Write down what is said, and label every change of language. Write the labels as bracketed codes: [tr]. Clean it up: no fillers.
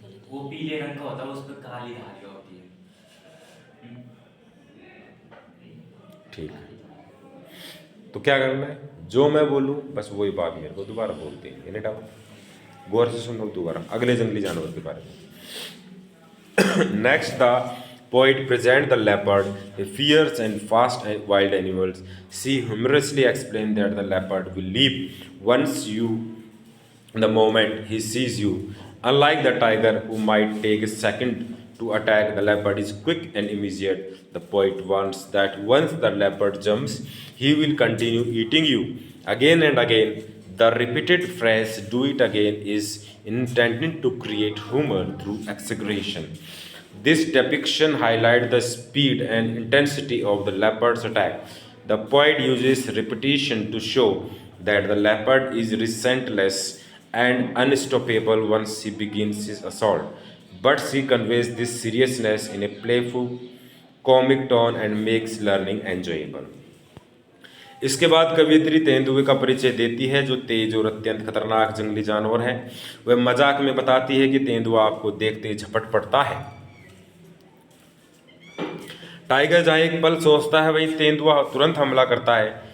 [hi] वो पीले रंग का होता है, उस पर काली धारियां होती है। ठीक है, तो क्या करना है? जो मैं बोलूँ बस वही बात मेरे को दोबारा बोलते हैं। [en] Any doubt? [hi] गौर से सुन लो दोबारा अगले जंगली जानवर के बारे में। [en] Next the poet present the leopard, a fierce and fast and wild animal. She humorously explained that the leopard will leap once you the moment he sees you. Unlike the tiger, who might take a second to attack, the leopard is quick and immediate. The poet warns that once the leopard jumps, he will continue eating you again and again. The repeated phrase "do it again" is intended to create humor through exaggeration. This depiction highlights the speed and intensity of the leopard's attack. The poet uses repetition to show that the leopard is relentless and unstoppable once he begins his assault. But she conveys this seriousness in a playful, comic tone and makes learning enjoyable. [hi] इसके बाद कवियत्री तेंदुए का परिचय देती है जो तेज और अत्यंत खतरनाक जंगली जानवर है। वह मजाक में बताती है कि तेंदुआ आपको देखते ही झपट पड़ता है। टाइगर जहां एक पल सोचता है वही तेंदुआ तुरंत हमला करता है।